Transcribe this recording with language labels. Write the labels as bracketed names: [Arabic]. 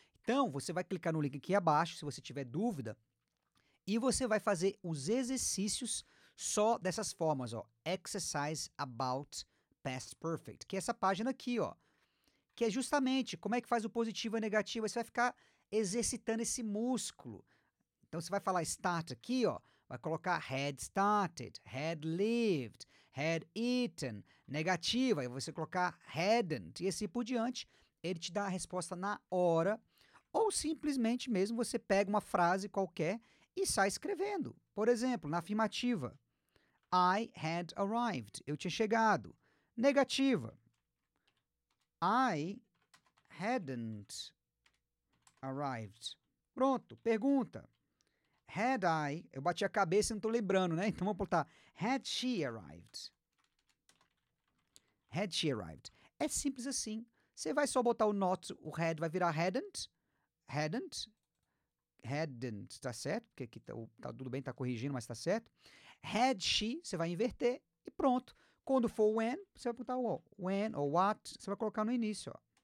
[Portuguese] Então, você vai clicar no link aqui abaixo, se você tiver dúvida, e você vai fazer os exercícios só dessas formas, ó. [English] Exercise about past perfect, [Portuguese] que é essa página aqui, ó. Que é justamente como é que faz o positivo e o negativo. Aí você vai ficar exercitando esse músculo. Então você vai falar start aqui, ó. Vai colocar [English] had started, had lived, had eaten. [Portuguese] Negativa, aí você colocar hadn't. E assim por diante. Ele te dá a resposta na hora. Ou simplesmente mesmo você pega uma frase qualquer e sai escrevendo. Por exemplo, na afirmativa. [English] I had arrived. [Portuguese] Eu tinha chegado. Negativa. [English] I hadn't arrived. [Portuguese] Pronto, pergunta. [English] Had I, [Portuguese] eu bati a cabeça e não tô lembrando, né? Então vamos botar [English] had she arrived. Had she arrived. [Portuguese] É simples assim. Você vai só botar o not, o had vai virar hadn't. hadn't, tá certo? Porque aqui tá tudo bem, tá corrigindo, mas tá certo. Had she, você vai inverter e pronto. Quando for when, você vai botar o when ou what, você vai colocar no início, ó.